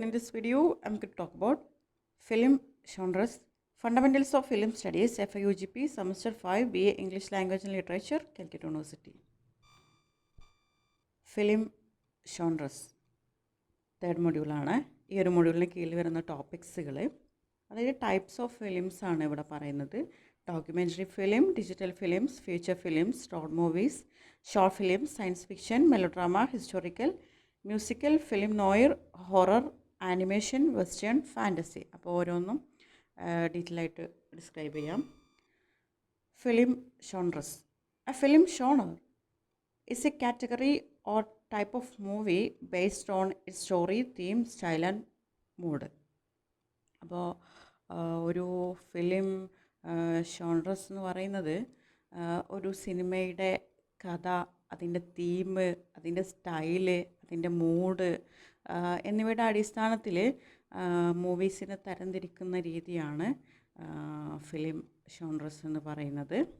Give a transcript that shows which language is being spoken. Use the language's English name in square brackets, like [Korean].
[English] In this video, I'm going to talk about film genres, fundamentals of film studies, FIUGP, semester 5, BA English Language and Literature, Calicut University. [Malayalam] Film genres, third മൊഡ്യൂളാണ്. ഈ ഒരു മൊഡ്യൂളിന് കീഴിൽ വരുന്ന ടോപ്പിക്സുകൾ, അതായത് [English] types of films [Malayalam] ആണ് ഇവിടെ പറയുന്നത്. [English] Documentary film, digital films, feature films, short movies, short films, science fiction, melodrama, historical, musical, film noir, horror, animation, western, fantasy. [Malayalam] അപ്പോൾ ഓരോന്നും ഡീറ്റെയിൽ ആയിട്ട് ഡിസ്ക്രൈബ് ചെയ്യാം. [English] Film genres. A film genre is a category or type of movie based on its story, theme, style and mood. [Malayalam] അപ്പോൾ ഒരു film ഷോൺറസ് എന്ന് പറയുന്നത് ഒരു സിനിമയുടെ കഥ, അതിൻ്റെ തീം, അതിൻ്റെ സ്റ്റൈല്, അതിൻ്റെ മൂഡ് എന്നിവയുടെ അടിസ്ഥാനത്തിൽ മൂവീസിനെ തരംതിരിക്കുന്ന രീതിയാണ് ഫിലിം ഷോൺറസ് എന്ന് പറയുന്നത്.